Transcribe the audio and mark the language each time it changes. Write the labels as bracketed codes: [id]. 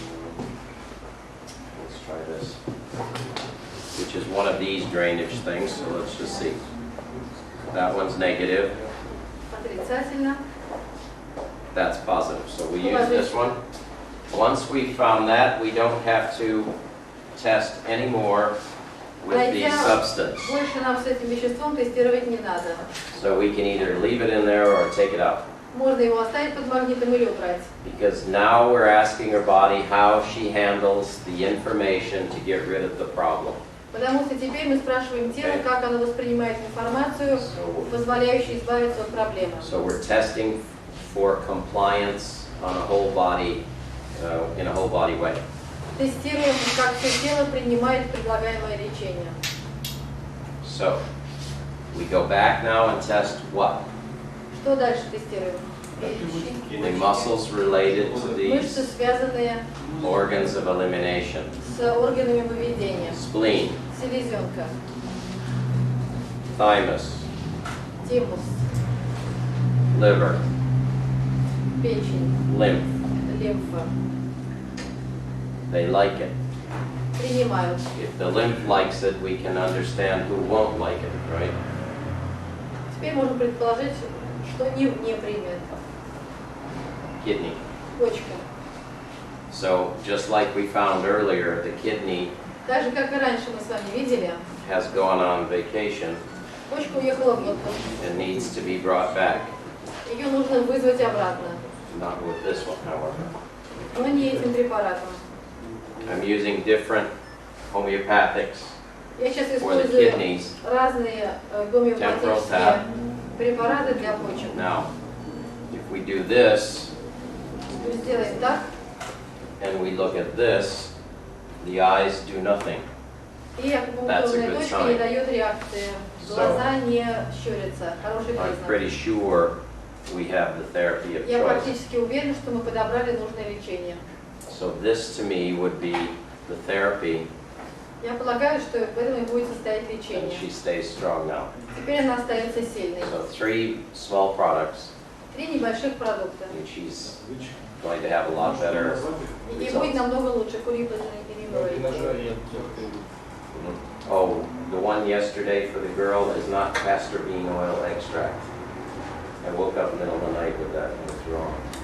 [en] Let's try this, which is one of these drainage things, so let's just see. That one's negative, [ru] Отрицательно. [en] that's positive, so we use this one. Once we found that, we don't have to test anymore with the substance. [ru] Больше нам с этим веществом тестировать не надо. [en] So we can either leave it in there or take it out. [ru] Можно его оставить под магнитом или убрать. [en] Because now we're asking her body how she handles the information to get rid of the problem. [ru] Потому что теперь мы спрашиваем тело, как оно воспринимает информацию, позволяющую избавиться от проблемы. [en] So we're testing for compliance on a whole body, in a whole body way. [ru] Тестируем, как все тело принимает предлагаемое лечение. [en] So we go back now and test what? [ru] Что дальше тестируем? [en] The muscles related to [ru] Мышцы, [en] these [ru] связанные [en] organs of elimination. [ru] с органами выведения. [en] Spleen, [ru] Селезенка, [en] thymus, [ru] тимус, [en] liver, [ru] печень, [en] lymph. [ru] лимфа. [en] They like it. [ru] Принимают. [en] If the lymph likes it, we can understand who won't like it, right? [ru] Теперь можно предположить, что не примет. [en] Kidney. [ru] Почка. [en] So just like we found earlier, the kidney [ru] Так же, как и раньше мы с вами видели, [en] has gone on vacation [ru] почка уехала в отпуск. [en] and needs to be brought back. [ru] Ее нужно вызвать обратно. [en] Not with this one, however. [ru] Но не этим препаратом. [en] I'm using different homeopathics [ru] Я сейчас [en] for the [ru] использую [en] kidneys. [ru] разные гомеопатические препараты для почек. [en] Now, if we do this [ru] Мы сделаем так, [en] and we look at this, the eyes do nothing. [ru] и акупунктурная точка не дает реакции. Глаза не щурятся. Хороший [en] I'm [ru] признак. [en] pretty sure we have the therapy of [ru] Я [en] choice. [ru] практически уверена, что мы подобрали нужное лечение. [en] So this to me would be the therapy, [ru] Я полагаю, что в этом и будет состоять [en] and [ru] лечение. [en] she stays strong now. [ru] Теперь она остается сильной. [en] So 3 small products, [ru] 3 небольших продукта. [en] and she's going to have a lot better [ru] И будет [en] results. [ru] намного лучше. Курибин и [en] Oh, the one yesterday for the girl is not castor bean oil extract. I woke up in the middle of the night with that, and it's wrong.